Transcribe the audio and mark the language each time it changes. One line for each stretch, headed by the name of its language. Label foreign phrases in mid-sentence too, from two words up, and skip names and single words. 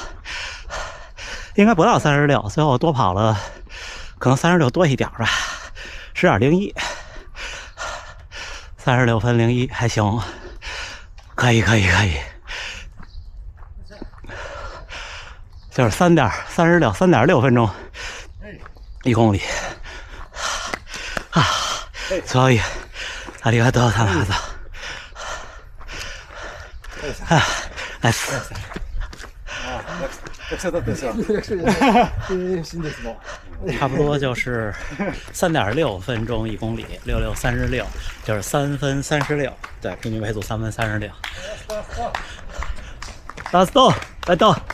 Chinese: 应该不到36，最后多跑了，可能36多一点吧，10.01，36分01还行，可以。就是3.6分钟1公里啊！所以
Japanese: ありがとうございます
Chinese: 啊，ナイス。差不多就是3.6分钟1公里，6636，就是3分36，对，平均配速3分36。ラスト，来到。